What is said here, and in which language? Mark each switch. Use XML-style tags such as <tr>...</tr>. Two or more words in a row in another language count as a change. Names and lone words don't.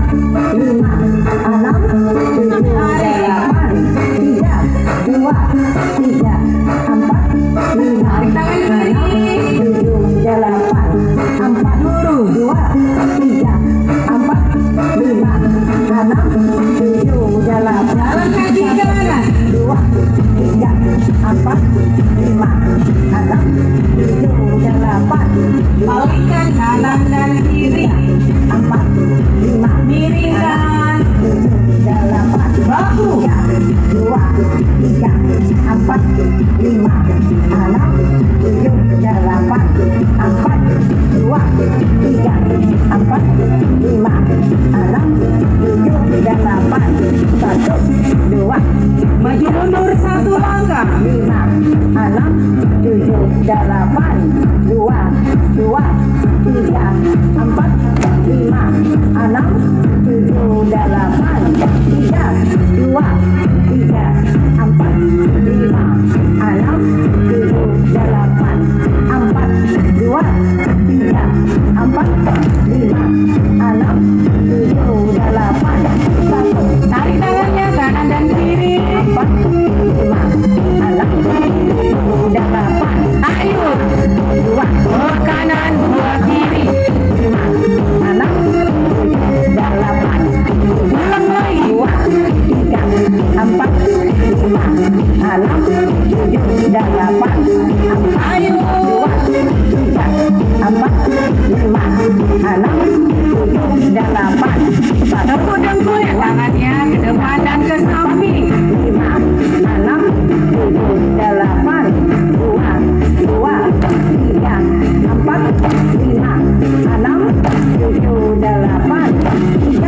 <id>lima, enam, tujuh, delapan, tiga, dua, tiga, empat, lima, enam, tujuh, delapan, empat, dua, tiga, empat, lima, enam, tujuh, delapan, Jalan kaki ke kanan. dua, tiga, empat, lima, enam, tujuh, delapan, Balikkan kanan dan kiri. empat, lima, Miringkan tujuh, delapan, bahu. dua, tiga, empat, lima, enam, tujuh, delapan, empat, dua, tiga, empat, lima, enam, tujuh, delapan, satu, dua, Maju mundur satu langkah. lima, enam, tujuh, delapan, dua, dua, tiga, empat, lima, enam, tujuh, delapan, tiga, dua, tiga, empat, lima, enam, tujuh, delapan, empat, dua, tiga, empat, lima, enam, tujuh, delapan, satu, Tarik tangannya kanan dan kiri. empat, lima, enam, tujuh, delapan, Ayo. dua, Dua kanan, dua kiri. lima, enam, tujuh, delapan, Ulang lagi. dua, tiga, empat, lima, enam, tujuh, delapan, empat, Ayo. dua, tiga, empat, lima, enam, tujuh, delapan, satu, Dengkul-dengkul ya tangannya ke depan dan ke samping. lima, enam, tujuh, delapan, dua, dua, tiga, empat, lima, enam, tujuh, delapan, tiga,</id>